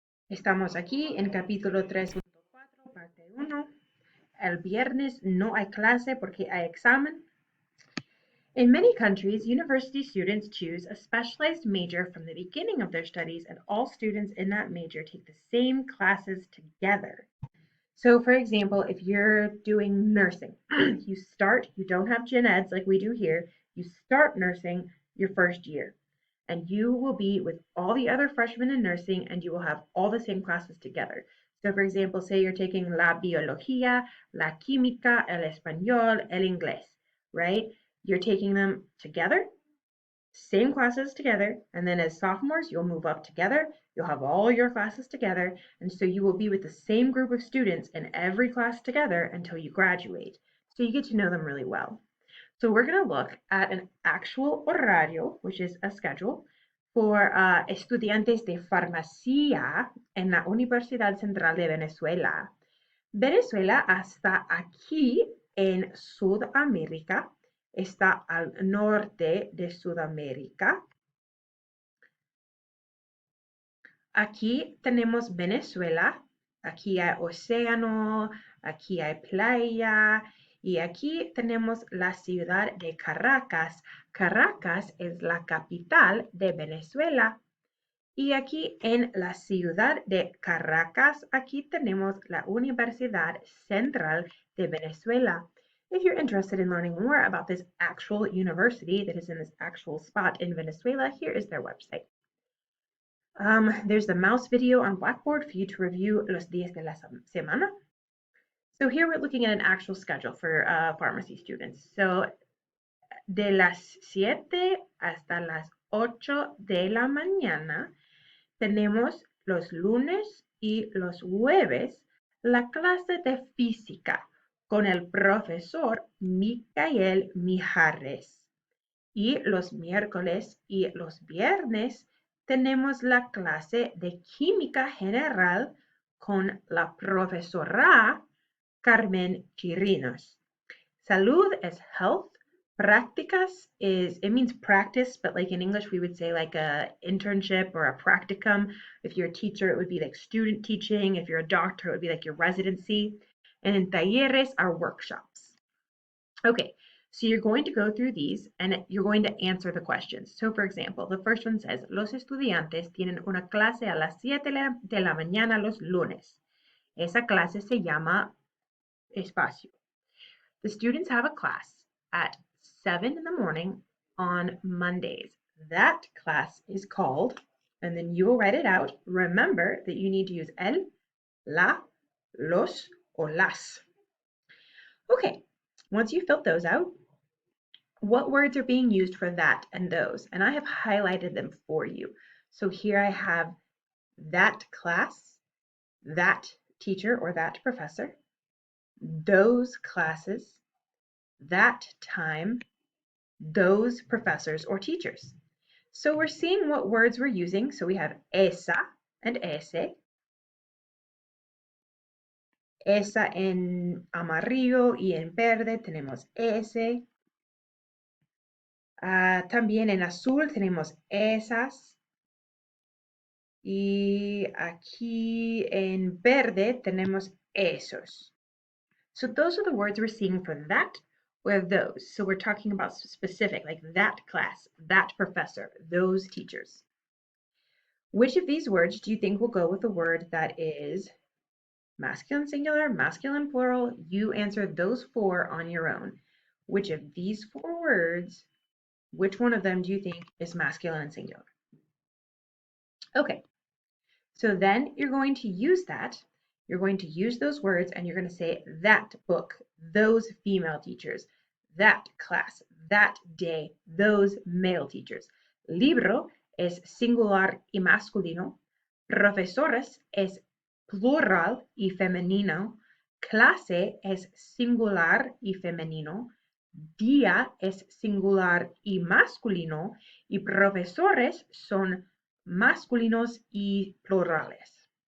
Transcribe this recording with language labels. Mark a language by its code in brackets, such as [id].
[es] Estamos aquí en capítulo 3.4, parte 1. El viernes no hay clase porque hay examen. [en] In many countries, university students choose a specialized major from the beginning of their studies, and all students in that major take the same classes together. So, for example, if you're doing nursing, you don't have gen eds like we do here, you start nursing your first year, and you will be with all the other freshmen in nursing, and you will have all the same classes together. So, for example, say you're taking [es] la biología, la química, el español, el inglés, [en] right? You're taking them together, same classes together, and then as sophomores, you'll move up together. You'll have all your classes together, and so you will be with the same group of students in every class together until you graduate. So you get to know them really well. So we're going to look at an actual horario, which is a schedule, for [es] estudiantes de farmacia en la Universidad Central de Venezuela. Venezuela está aquí en Sudamérica, está al norte de Sudamérica. Aquí tenemos Venezuela, aquí hay océano, aquí hay playa y aquí tenemos la ciudad de Caracas. Caracas es la capital de Venezuela. Y aquí en la ciudad de Caracas, aquí tenemos la Universidad Central de Venezuela. [en] If you're interested in learning more about this actual university that is in this actual spot in Venezuela, here is their website. There's the mouse video on Blackboard for you to review los días de la semana. So here we're looking at an actual schedule for pharmacy students. [es] So de las 7 hasta las 8 de la mañana tenemos los lunes y los jueves la clase de física con el profesor Micael Mijares. Y los miércoles y los viernes tenemos la clase de química general con la profesora Carmen Chirinos. [en] Salud is health. Practicas it means practice, but like in English, we would say like a internship or a practicum. If you're a teacher, it would be like student teaching. If you're a doctor, it would be like your residency. And then talleres are workshops. Okay, so you're going to go through these and you're going to answer the questions. So for example, the first one says, [es] los estudiantes tienen una clase a las 7 de la mañana los lunes. Esa clase se llama espacio. [en] The students have a class at 7 in the morning on Mondays. That class is called, and then you will write it out. Remember that you need to use el, la, los, or las. Okay, once you filled those out, what words are being used for that and those? And I have highlighted them for you. So here I have that class, that teacher or that professor, those classes, that time, those professors or teachers. So we're seeing what words we're using. So we have esa and ese. [es] Esa en amarillo y en verde tenemos ese. También en azul tenemos esas. Y aquí en verde tenemos esos. [en] So those are the words we're seeing for that or those. So we're talking about specific, like that class, that professor, those teachers. Which of these words do you think will go with a word that is masculine singular, masculine plural? You answer those four on your own. Which of these four words, which one of them do you think is masculine and singular? Okay, so then you're going to use that. You're going to use those words and you're going to say that book, those female teachers, that class, that day, those male teachers. [es] Libro es singular y masculino. Profesores es plural y femenino. Clase es singular y femenino. Día es singular y masculino. Y profesores son masculinos y plurales.